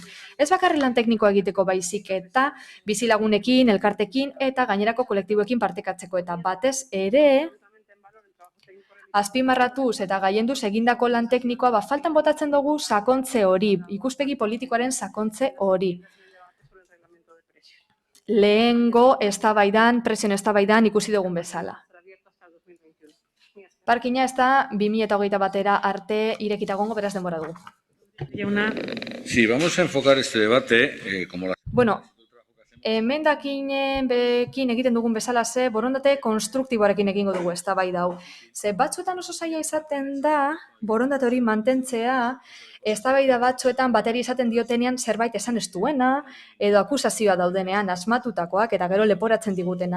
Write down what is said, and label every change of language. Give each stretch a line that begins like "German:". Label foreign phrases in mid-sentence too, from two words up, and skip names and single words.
Basque: Ez bakarri lan teknikoa egiteko baizik eta bizilagunekin, elkartekin eta gainerako kolektiboekin partekatzeko eta batez ere azpimarratuz eta gaienduz egindako lan teknikoa faltan botatzen dugu sakontze hori, ikuspegi politikoaren sakontze hori. Lehengo eztabaidan, presioen eztabaidan ikusi dugun bezala. Parkina ez da 2021 batera arte irekita egongo, beraz denbora dugu.
Spanish: Sí, vamos a enfocar este debate como la...
Basque: Bueno, Emendakinekin egiten dugun bezala borondate konstruktiboarekin egingo dugu eztabaida hau. Ze batzuetan oso zaila izaten da borondate hori mantentzea, eztabaida batzuetan bateri esaten diotenean zerbait esan ez duena, edo akusazioa daudenean asmatutakoak eta gero leporatzen digutenak.